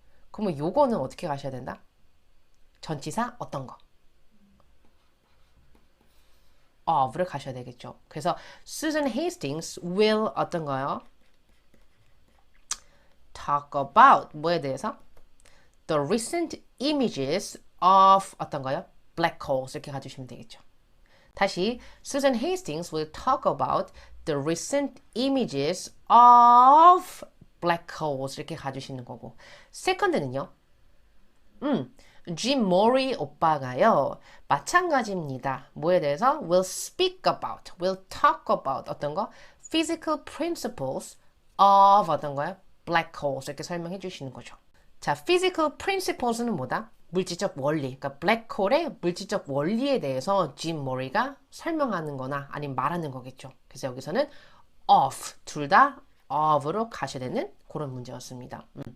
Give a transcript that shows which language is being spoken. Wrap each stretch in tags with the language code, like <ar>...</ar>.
<ko>그러면 요거는 어떻게 가셔야 된다? 전치사 어떤 거? of를 가셔야 되겠죠. 그래서 Susan Hastings</ko> <en>will</en> <ko>어떤 거요?</ko> <en>talk about</en> <ko>뭐에 대해서?</ko> <en>The recent images of</en> <ko>어떤 거요?</ko> <en>black holes</en> <ko>이렇게 가주시면 되겠죠. 다시</ko> <en>Susan Hastings will talk about the recent images of black holes</en> <ko>이렇게 가주시는 거고 세컨드는요. Jim Murray 오빠가요. 마찬가지입니다. 뭐에 대해서?</ko> <en>will speak about, will talk about</en> <ko>어떤 거?</ko> <en>physical principles of</en> <ko>어떤 거요? black holes 이렇게 설명해 주시는 거죠. 자, physical principles는 뭐다? 물질적 원리. 그러니까 블랙홀의 물질적 원리에 대해서 짐 머리가 설명하는 거나 아니면 말하는 거겠죠. 그래서 여기서는 of, 둘 다 of로 가셔야 되는 그런 문제였습니다.</ko>